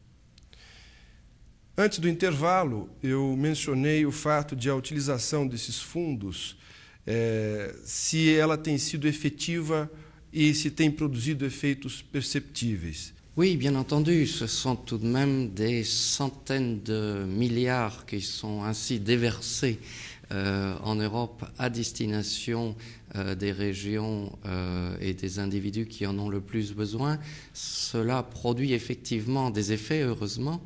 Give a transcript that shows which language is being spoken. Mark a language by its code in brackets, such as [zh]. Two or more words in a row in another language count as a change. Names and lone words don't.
[pt] Antes do intervalo, eu mencionei o fato de a utilização desses fundos, se ela tem sido efetiva e se tem produzido efeitos perceptíveis. [fr] Oui, bien entendu, ce sont tout de même des centaines de milliards qui sont ainsi déversés en Europe à destination des régions et des individus qui en ont le plus besoin. Cela produit effectivement des effets, heureusement.